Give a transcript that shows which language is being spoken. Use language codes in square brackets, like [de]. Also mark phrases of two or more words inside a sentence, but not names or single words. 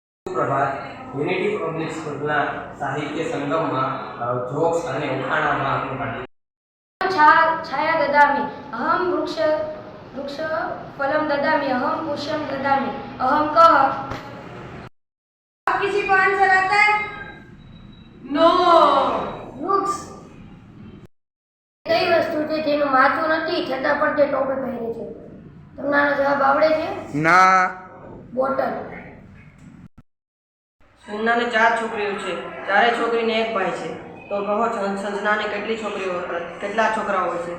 [gu] પ્રભાત યુનિટી પબ્લિક સ્કૂલના સાહિત્ય સંગમમાં જોક્સ અને ઉખાણામાં આપનું હાર્દિક [sa] છાયા દદામી અહમ વૃક્ષ ફલમ ददामी अहम पुष्पम ददामी अहम कह। [hi] किसी को आंसर आता है? नो। [gu] वृक्ष કઈ વસ્તુ છે જેનું માથું નથી છતાં પણ તે ટોપી પહેરે છે? તમને આનો જવાબ આવડે છે? ના. બોટલ. સુન્નાને 4 છોકરીઓ છે, 4 છોકરીને 1 ભાઈ છે, તો કહો સંજનાને કેટલા છોકરાઓ હોય છે?